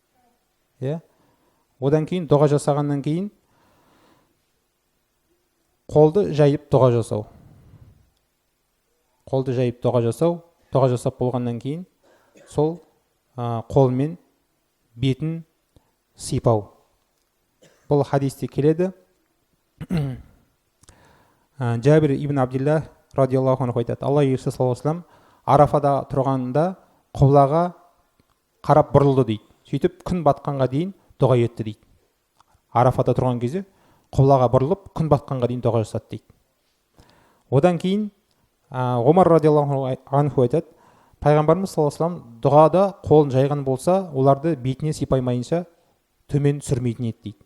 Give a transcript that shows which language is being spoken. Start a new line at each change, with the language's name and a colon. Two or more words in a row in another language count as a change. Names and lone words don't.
Kazakh: Одан кейін дұға жасағаннан кейін қолды жайып дұға жасау. Қолды жайып дұға жасап болғаннан кейін сол қолмен бетін сипау. Бұл хадисте келеді. Джабир ибн Абдилла
Arabic: رضي الله عنه
Kazakh: айтады, Алла елшісі
Arabic: صلى الله عليه وسلم
Kazakh: Арафада тұрғанда құблаға қарап бұрылды дейді. Сөйтіп күн батқанға дейін дұға етті дейді. Арафада тұрған кезде құблаға бұрылып күн батқанға дейін дұға жасады дейді. Одан кейін Омар
Arabic: رضي الله عنه
Kazakh: айтады, пайғамбарымыз
Arabic: صلى الله عليه وسلم
Kazakh: дұғада қолын жайған болса, оларды бетіне сипаймайынша төмен түсірмейтін еді дейді.